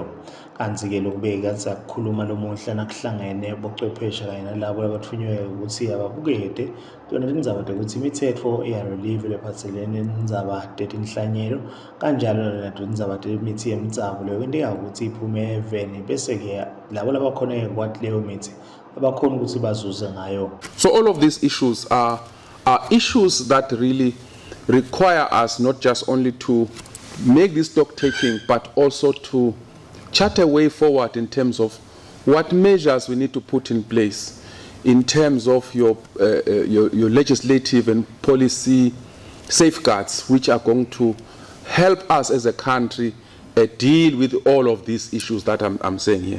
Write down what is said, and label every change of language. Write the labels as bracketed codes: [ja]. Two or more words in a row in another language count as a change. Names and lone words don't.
[ss] Kanti-ke lokubeka sakukhuluma lomuhla nakuhlangene bocwephesha kanye nalabo labathunywe ukuthi ababukete tona tindzaba tekuthi imitsetfo iyarelive lephatselene nendzaba tetinhlanyelo kanjalo nato tindzaba temithi yemitsako leyo kwenteka ukuthi iphume eveni bese-ke labo labakhona kwati leyo mithi abakhona ukuthi bazuze ngayo. [en] So all of these issues are issues that really require us not just only to make this stock taking, but also to chart a way forward in terms of what measures we need to put in place in terms of your legislative and policy safeguards, which are going to help us as a country deal with all of these issues that I'm saying here.